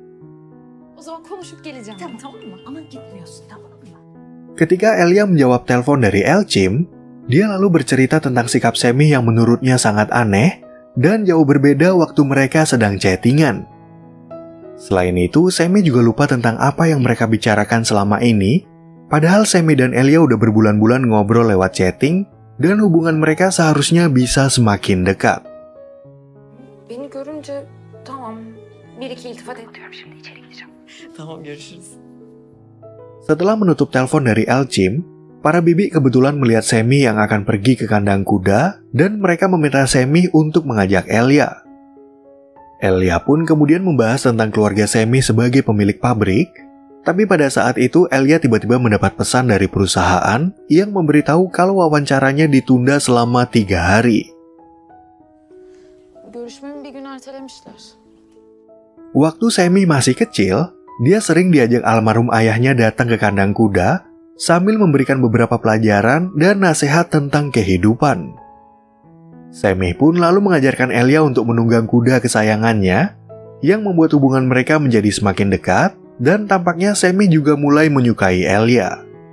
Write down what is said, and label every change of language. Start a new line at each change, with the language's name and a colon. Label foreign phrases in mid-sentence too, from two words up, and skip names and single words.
Indonesian: Ketika Elia menjawab telepon dari Elçim, dia lalu bercerita tentang sikap Semi yang menurutnya sangat aneh dan jauh berbeda waktu mereka sedang chattingan. Selain itu, Semi juga lupa tentang apa yang mereka bicarakan selama ini, padahal Semi dan Elia udah berbulan-bulan ngobrol lewat chatting, dan hubungan mereka seharusnya bisa semakin dekat.
Turkish: Beni görünce tamam, bir iki iltifat ediyorum, şimdi içeri gideceğim. Tamam, görüşürüz.
Indonesian: Setelah menutup telepon dari Elçim, para bibi kebetulan melihat Semi yang akan pergi ke kandang kuda, dan mereka meminta Semi untuk mengajak Elia. Elia pun kemudian membahas tentang keluarga Semi sebagai pemilik pabrik, tapi pada saat itu Elia tiba-tiba mendapat pesan dari perusahaan yang memberitahu kalau wawancaranya ditunda selama 3 hari.
Turkish: Görüşmemi bir gün ertelemişler.
Indonesian: Waktu Semi masih kecil, dia sering diajak almarhum ayahnya datang ke kandang kuda sambil memberikan beberapa pelajaran dan nasihat tentang kehidupan. Semi pun lalu mengajarkan Elia untuk menunggang kuda kesayangannya, yang membuat hubungan mereka menjadi semakin dekat, dan tampaknya Semi juga mulai menyukai Elia.